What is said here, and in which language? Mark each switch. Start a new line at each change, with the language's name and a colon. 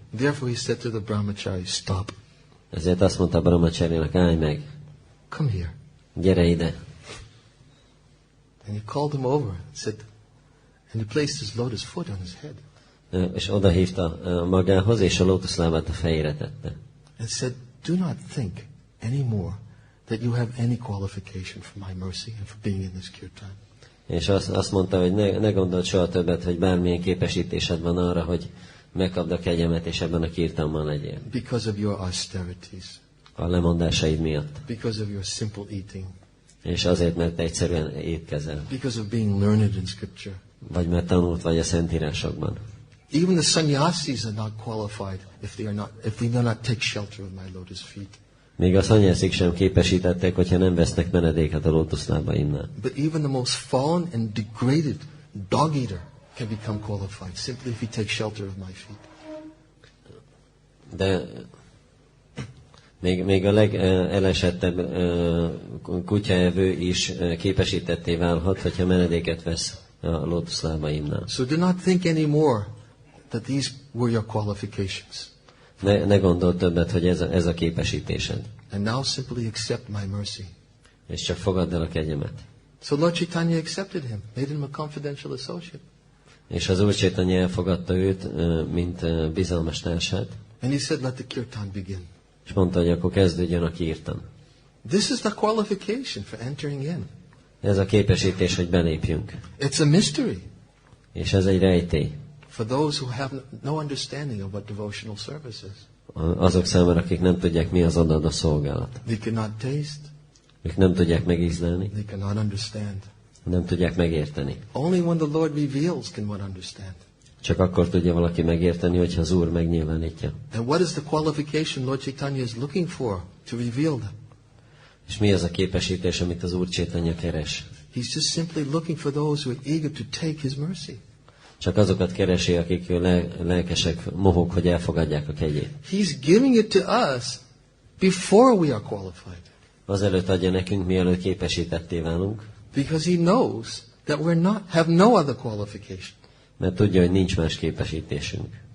English: Therefore he said to the brahmachari, stop.
Hungarian: Ezért azt mondta a brahmacharinak, állj meg,
English: Come here.
Hungarian: gyere ide.
English: And he called him over and said, and he placed his lotus foot on his head.
Hungarian: És oda hívta magához, és a lótuszlábát a fejére tette.
English: And said, do not think anymore that you have any qualification for my mercy and for being in this kirtan.
Hungarian: És azt mondta, hogy ne gondold soha többet, hogy bármilyen képesítésed van arra, hogy megkapd a kegyemet, és ebben a kirtanban legyél.
English: Because of your austerities.
Hungarian: A lemondásaid miatt.
English: Because of your simple eating.
Hungarian: És azért, mert te egyszerűen étkezel.
English: Because of being learned in scripture.
Hungarian: Vagy mert tanult vagy a szentírásokban.
English: Even the sannyasis are not qualified if they do not take shelter of my lotus feet.
Hungarian: Még a szanyászik sem képesítettek, hogyha nem vesznek menedéket a lótuszlábaimnál.
English: But even the most fallen and degraded dog eater can become qualified simply if he takes shelter of my feet.
Hungarian: De még a legelesettebb kutyaevő is képesítetté válhat, hogyha menedéket vesz a lótuszlábaimnál.
English: So do not think anymore that these were your qualifications.
Hungarian: Ne gondold többet, hogy ez a képesítésed.
English: And now simply accept my mercy.
Hungarian: És csak fogadd el a kegyemet.
English: So Lord Chaitanya accepted him, made him a confidential associate.
Hungarian: És az Úr Chaitanya elfogadta őt, mint bizalmas társát.
English: And he said, let the kirtan begin.
Hungarian: És mondta, hogy akkor kezdődjön a kirtan.
English: This is the qualification for entering in.
Hungarian: Ez a képesítés, hogy belépjünk.
English: It's a mystery
Hungarian: És ez egy rejtély.
English: for those who have no understanding of what devotional service is.
Hungarian: Azok számára, akik nem tudják, mi az odaadó szolgálat.
English: They cannot taste,
Hungarian: Ők nem tudják megízlelni,
English: they cannot understand.
Hungarian: nem tudják megérteni.
English: Only when the Lord reveals can one understand.
Hungarian: Csak akkor tudja valaki megérteni, hogyha az Úr megnyilvánítja.
English: And what is the qualification Lord Chaitanya is looking for to reveal them?
Hungarian: És mi az a képesítés, amit az Úr Chaitanya keres?
English: He's just simply looking for those who are eager to take his mercy.
Hungarian: Csak azokat keresi, akik lelkesek, mohók, hogy elfogadják a kegyét.
English: He's giving it to us before we are qualified.
Hungarian: Azelőtt adja nekünk, mielőtt képesítetté válunk,
English: Because he knows that have no other qualification.
Hungarian: mert tudja, hogy nincs más képesítésünk.